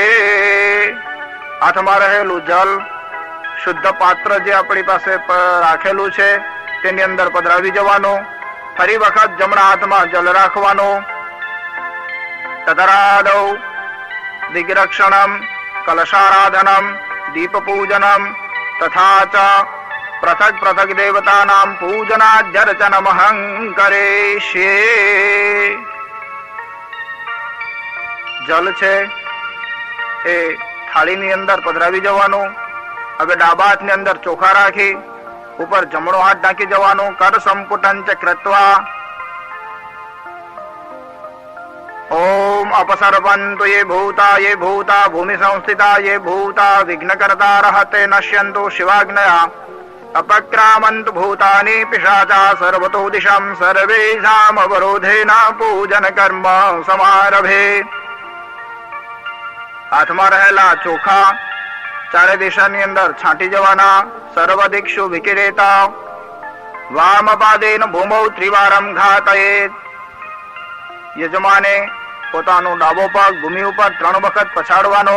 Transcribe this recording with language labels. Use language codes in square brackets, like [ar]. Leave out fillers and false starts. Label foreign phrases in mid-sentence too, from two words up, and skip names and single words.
[gu] હાથમાં રહેલું જલ શુદ્ધ પાત્ર જે આપણી પાસે રાખેલું છે તેની અંદર પધરાવી જવાનું. ફરી વખત જમણા હાથમાં જલ રાખવાનું. [sa] तदरादौ दिग्रक्षणम कलशाराधनम दीप पूजनम तथा च पृथक पृथक देवतानाम पूजनार्चनमहं करिष्ये. [gu] જલ છે એ થાળીની અંદર પધરાવી જવાનું. હવે ડાબા હાથની અંદર ચોખા રાખી ઉપર જમણો હાથ ઢાંકી જવાનું. [sa] कर संपुटं च कृत्वा ओम अपसर्पन्तु ये भूता भूमि संस्थिता ये भूता विघ्नकर्ता रहते नश्यन्तु शिवाग्नया अपक्रामन्तु भूतानि पिशाचा सर्वतो दिशं सर्वेषाम् अवरोधेन पूजन कर्म समारभे. [gu] હાથમાં રહેલા ચોખા ચારે દિશાની અંદર છાંટી જવાના. [sa] सर्व दिक्षु विकिरेता वामपादेन भूमौ त्रिवारम घातयेत. [gu] યજમાને પોતાનો ડાબો પગ ભૂમિ ઉપર 3 વખત પછાડવાનો.